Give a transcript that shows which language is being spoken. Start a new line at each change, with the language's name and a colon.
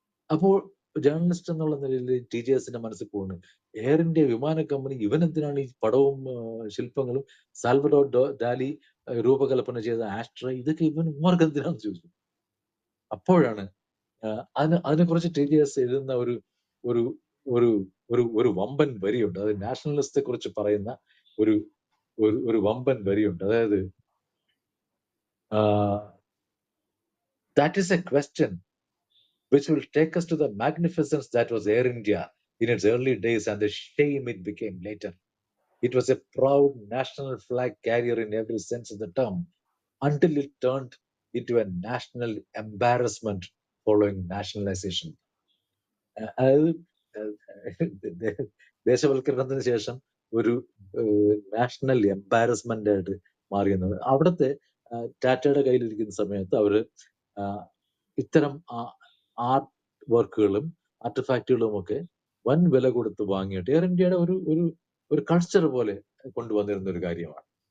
Malayalam: അപ്പോൾ ജേർണലിസ്റ്റ് എന്നുള്ള നിലയിൽ TJSന്റെ മനസ്സിൽ പോകുന്നത്, എയർ ഇന്ത്യ വിമാന കമ്പനി ഇവനെന്തിനാണ് ഈ പടവും ശില്പങ്ങളും, സാൽവഡോർ ഡാലി രൂപകൽപ്പന ചെയ്ത ആസ്ട്രേ, ഇതൊക്കെ ഇവർക്ക് എന്തിനാണെന്ന് ചോദിച്ചു. അപ്പോഴാണ് അതിനെക്കുറിച്ച് TJS എഴുതുന്ന ഒരു ഒരു ഒരു വമ്പൻ വരിയുണ്ട്. അത് നാഷണലിസത്തെ കുറിച്ച് പറയുന്ന ഒരു വമ്പൻ വരിയുണ്ട്. അതായത്
English: That is a question which will take us to the magnificence that was Air India in its early days and the shame it became later. It was a proud national flag carrier in every sense of the term until it turned into a national embarrassment following nationalization.
Malayalam: അതായത് ദേശവൽക്കരണത്തിന് ശേഷം ഒരു national embarrassment ആയിട്ട് മാറിയെന്നത്. അവിടുത്തെ ടാറ്റയുടെ കയ്യിലിരിക്കുന്ന സമയത്ത് അവര് ഇത്തരം ആർട്ട് വർക്കുകളും ആർട്ടിഫാക്റ്റുകളും ഒക്കെ വൻ വില കൊടുത്ത് വാങ്ങിയിട്ട് എയർ ഇന്ത്യയുടെ ഒരു കൾച്ചർ പോലെ കൊണ്ടുവന്നിരുന്ന ഒരു കാര്യമാണ്.